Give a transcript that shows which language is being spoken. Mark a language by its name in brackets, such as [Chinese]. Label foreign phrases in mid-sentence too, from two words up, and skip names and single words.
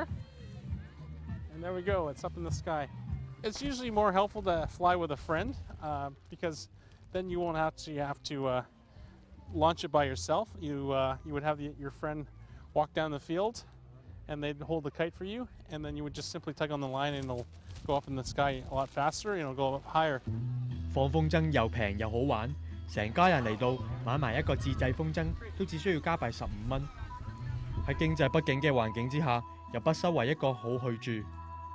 [English] And there we go, it's up in the sky. It's usually more helpful to fly with a friend because then you won't have to launch it by yourself. You would have your friend walk down the field and they'd hold the kite for you, and then you would just simply tug on the line and it'll go up in the sky a lot faster and it'll go up higher. [Cantonese] 放風箏又平又好玩， 成家人嚟到買埋一個自製風箏，都只需要加幣15蚊。喺經濟不景嘅環境之下，又不失為一個好去處。